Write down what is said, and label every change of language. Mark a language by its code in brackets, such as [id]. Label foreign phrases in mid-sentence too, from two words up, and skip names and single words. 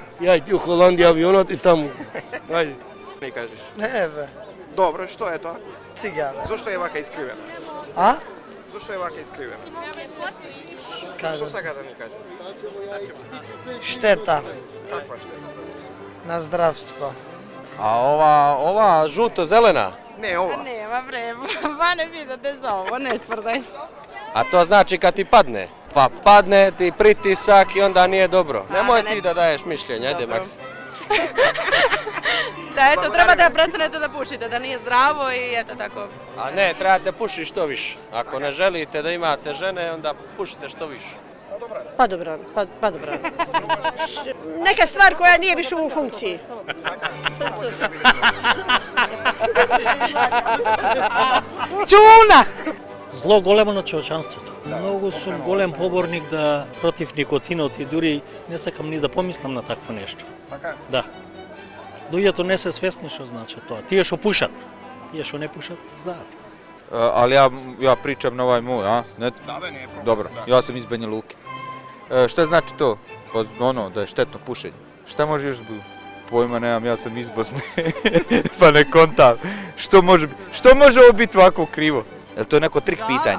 [mk] Ја и ти у Холандија авионот и таму. Ајде. Не кажеш. Не, бе. Добро, што е тоа? [sr] Cigara. [mk] Зошто е вака искривена? A? Зошто е вака искривена? Што [sr] Kažem, [mk] сака да ни каже? [sr] šteta [mk] Каква штета? [sr] na zdravstvo. A ova žuto-zelena, [mk] Не, ова. Нема време, ба не видите за ово, не спрдај се. [sr] a to znači kad ti padne. Pa padne ti pritisak i onda nije dobro. Nemoj ti da daješ mišljenje, ajde Maks. Da, eto, treba da prestanete da pušite, da nije zdravo i eto tako. A ne, trebate pušiti što više. Ako ne želite da imate žene, onda pušite što više. Pa dobro. Neka stvar koja nije više u funkciji. Čuna! [mk] Зло големо на човечанството. Многу сум голем поборник да против никотинот и дури не сакам ни да помислам на такво нешто. Така? Да. Луѓето не се свесни што значи тоа. Тие што пушат, тие што не пушат, знаат. [bs] Ali ja pričam na ovaj moj, a? Ne? Dobro, ja sam iz Banja Luke. Šta znači to? Pa ono, da je štetno pušenje. Šta može još biti? Pojma nemam, ja sam iz Bosne, pa ne kontam. Što može ovo biti ovako krivo? Je li to neko trik pitanje?